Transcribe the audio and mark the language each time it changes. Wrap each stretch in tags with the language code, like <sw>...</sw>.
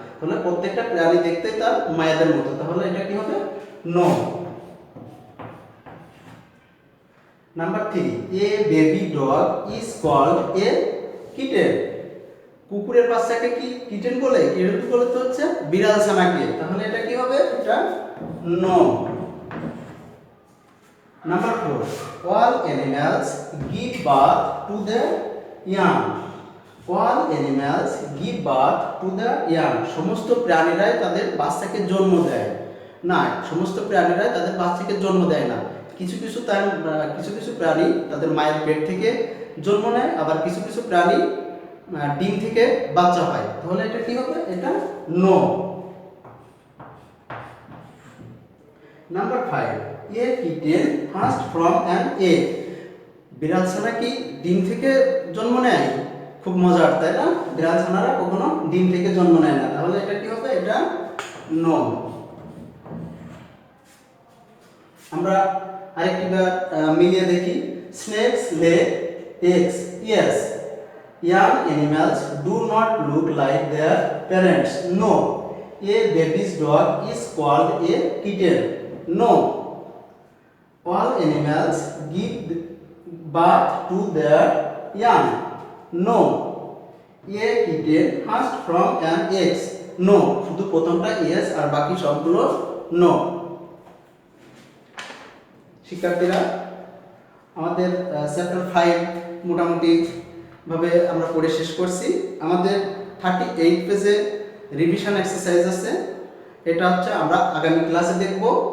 <bn>তাহলে প্রত্যেকটা প্রাণী দেখতে তার মায়েদের মতো, তাহলে এটা কি হবে? No.</bn> <en>Number 3, a baby dog is called a kitten.</en> <bn>কুকুরের বাচ্চাকে কি কিটেন বলে? কিটেন বলে তো হচ্ছে বিড়াল ছানাকে, তাহলে এটা কি হবে? এটা no.</bn> <en>Number 4, all animals give birth to their young. All animals give birth to their young.</en> <bn>সমস্ত প্রাণীরাই তাদের বাচ্চাকে জন্ম দেয় না, সমস্ত প্রাণীরাই তাদের বাচ্চাকে জন্ম দেয় না। কিছু কিছু প্রাণী তাদের মায়ের পেট থেকে জন্ম নেয়, আবার কিছু কিছু প্রাণী ডিম থেকে বাচ্চা হয়। তাহলে এটা কি হবে? এটা no.</bn> <en>Number 5, a kitten hatched from an egg.</en> <bn>বিড়াল ছানা কি ডিম থেকে জন্ম নেয়? খুব মজার, তাই না? বিড়াল ছানারা কখনো ডিম থেকে জন্ম নেয় না, তাহলে এটা কি হবে? এটা নো। আমরা আরেকটিবার মিলিয়ে দেখি।</bn> <en>Snakes lay eggs, yes. Young animals do not look like their parents, no. A babies dog is called a kitten, no. All animals give birth to their young, no. A kitten hatched from an egg, no.</en> <bn>শুধু প্রথমটা yes আর বাকি সবগুলো no। শিক্ষার্থীরা, আমাদের chapter 5 মোটামুটি ভাবে আমরা পড়ে শেষ করছি। আমাদের 38 পেজে রিভিশন এক্সারসাইজ আছে, এটা হচ্ছে আমরা আগামী ক্লাসে দেখব।</bn>